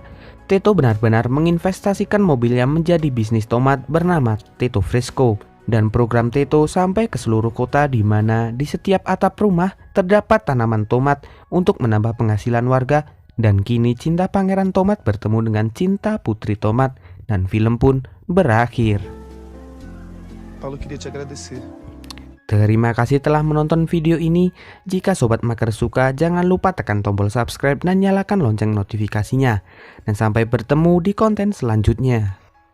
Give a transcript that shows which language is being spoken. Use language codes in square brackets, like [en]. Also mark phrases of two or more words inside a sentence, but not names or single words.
[id] Tito benar-benar menginvestasikan mobilnya menjadi bisnis tomat bernama Tito Fresco. Dan program Tito sampai ke seluruh kota di mana di setiap atap rumah terdapat tanaman tomat untuk menambah penghasilan warga. Dan kini cinta Pangeran Tomat bertemu dengan cinta Putri Tomat dan film pun berakhir. [pt] Paulo, eu queria te agradecer. [id] Terima kasih telah menonton video ini. Jika Sobat Maker suka, jangan lupa tekan tombol subscribe dan nyalakan lonceng notifikasinya. Dan sampai bertemu di konten selanjutnya.